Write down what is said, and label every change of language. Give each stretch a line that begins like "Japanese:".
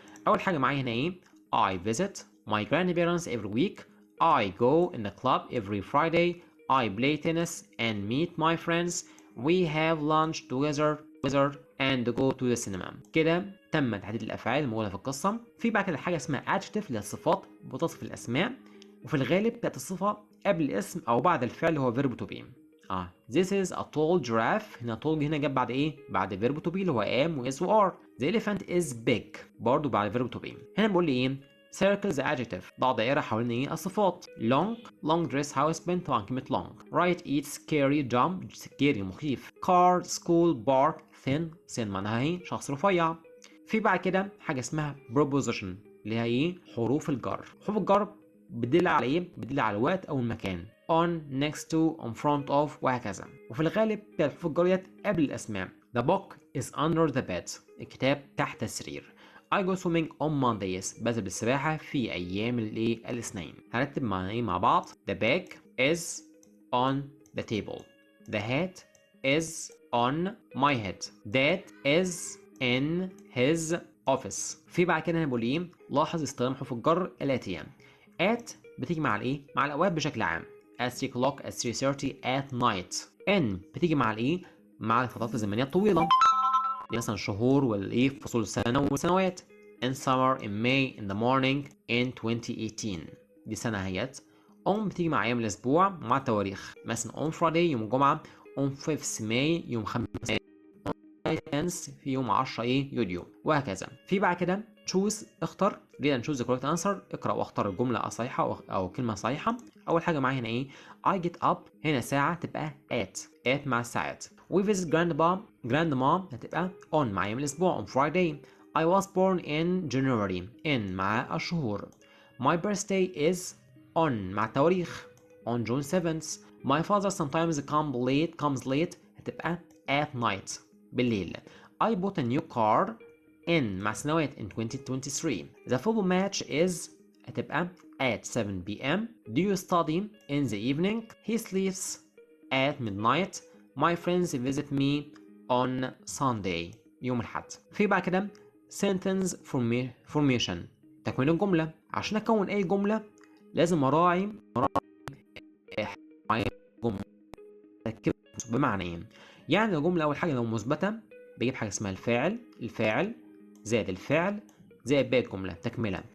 Arabic: أول حاجة معايا هنا
English: I visit my grandparents every week. I go in the club every Friday. I play tennis and meet my friends. We have lunch together and go to the cinema.
Arabic: كده تم تحديد الأفعال الموجودة في القصة. في بعد كده حاجة اسمها adjective اللي هي الصفات بتصف الأسماء وفي الغالب تأتي الصفة قبل الاسم أو بعد الفعل اللي هو verb to be.
English: This is a tall giraffe.
Arabic: هنا tall هنا جاب بعد بعد verb to be اللي هو am و is و are.
English: The elephant is big برضو بعد verb to be.
Arabic: هنا بقول لي
English: circle the adjective.
Arabic: ضع دائرة حوالين الصفات.
English: long dress house band.
Arabic: طبعا كلمة long.
English: right eat scary jump. scary مخيف. car school bark thin معناها شخص رفيع.
Arabic: في بعد كده حاجة اسمها preposition اللي هي حروف الجر. حروف الجر بتدل على ايه؟ بتدل على الوقت او المكان.
English: on, next to, on front of وهكذا.
Arabic: وفي الغالب بتبقى الحروف الجرية قبل الاسماء.
English: The book is under the bed.
Arabic: الكتاب تحت السرير.
English: I go swimming on Mondays.
Arabic: بذهب للسباحة في أيام الاثنين. هنرتب مع بعض.
English: The bag is on the table. The hat is on my head. Dad is in his office.
Arabic: في بعد كده هنقول ايه؟ لاحظ استخدام حروف الجر الآتية. at بتيجي مع الايه؟ مع الأوقات بشكل عام.
English: at 3 o'clock, at 3:30, at night.
Arabic: in بتيجي مع الايه؟ مع الفترات الزمنية الطويلة. دي مثلا شهور والايه؟ فصول السنة والسنوات.
English: in summer, in May, in the morning, in 2018.
Arabic: دي سنة اهيت. on بتيجي مع أيام الأسبوع مع التواريخ. مثلا on Friday يوم الجمعة. on 5th May يوم 5 10th في يوم 10 يوليو وهكذا. في بعد كده
English: choose
Arabic: اختر.
English: read and choose the correct answer.
Arabic: اقرأ واختار الجملة الصحيحة أو كلمة صحيحة. أول حاجة معايا هنا ايه؟
English: I get up.
Arabic: هنا ساعة تبقى at مع الساعات.
English: we visit grandma
Arabic: هتبقى on مع يوم الأسبوع
English: on Friday. I was born in January.
Arabic: in مع الشهور.
English: my birthday is on
Arabic: مع التواريخ
English: on June 7th. my father sometimes comes late
Arabic: هتبقى at night بالليل.
English: I bought a new car in مع سنوات in 2023. The football match is
Arabic: هتبقى
English: at 7 p.m. Do you study in the evening? He sleeps at midnight. My friends visit me on Sunday
Arabic: يوم الأحد. في بعد كده sentence formation تكوين الجملة. عشان أكون أي جملة لازم أراعي جملة بمعنى إيه؟ يعني الجملة أول حاجة لو مثبتة بجيب حاجة اسمها الفاعل زائد الفعل زائد باقي الجملة تكملة.